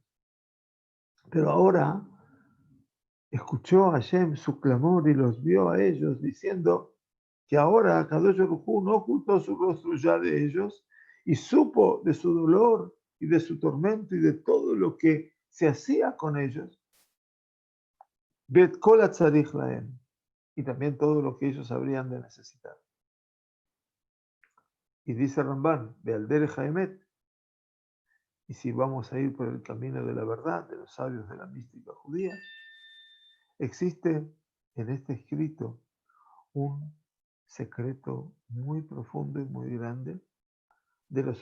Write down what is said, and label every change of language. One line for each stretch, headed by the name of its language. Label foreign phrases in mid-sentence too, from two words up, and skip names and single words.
Spanish: Pero ahora escuchó a Hashem su clamor y los vio a ellos diciendo que ahora
Hebrew: קדוש ברוך הוא
Spanish: no ocultó su rostro ya de ellos y supo de su dolor y de su tormento y de todo lo que se hacía con ellos.
Hebrew: ואת כל הצריך להם,
Spanish: y también todo lo que ellos habrían de necesitar. Y dice Ramban,
Hebrew: בעל האמת,
Spanish: y si vamos a ir por el camino de la verdad, de los sabios de la mística judía, existe en este escrito un secreto muy profundo y muy grande de los